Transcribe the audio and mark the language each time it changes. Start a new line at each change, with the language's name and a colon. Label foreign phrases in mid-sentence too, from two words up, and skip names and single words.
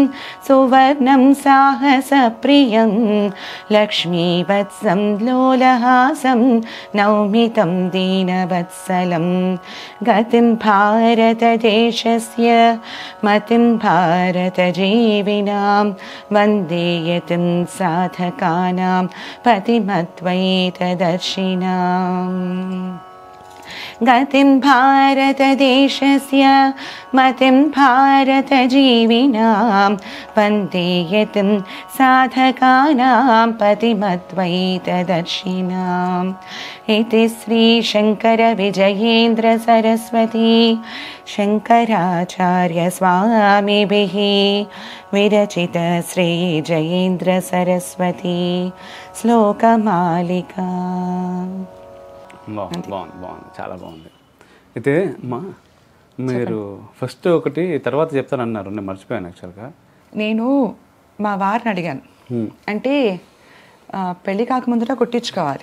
Sanskrit: సువర్ణం సాహసప్రియం లక్ష్మీవత్సం లోలహాసం నౌమితం దీనవత్సలం గతిం భారతదేశస్య మతిం భారతజీవినాం వందే యతిం సాధకానాం పతిమద్వైతదర్శినాం. गतिं भारतदेशस्य मतिं भारतजीविनां वन्दे यतिं साधकानां पतिमद्वैतदर्शिनाम् इति श्रीशङ्करविजयेन्द्रसरस्वती शङ्कराचार्यस्वामिभिः विरचित श्रीजयेन्द्रसरस्वती श्लोकमालिका.
Telugu: బాగుంది చాలా బాగుంది. అయితే అమ్మా మీరు ఫస్ట్ ఒకటి తర్వాత చెప్తానన్నారు, నేను మర్చిపోయాను యాక్చువల్గా. నేను మా వారిని అడిగాను, అంటే పెళ్ళి కాకముందట కుట్టించుకోవాలి.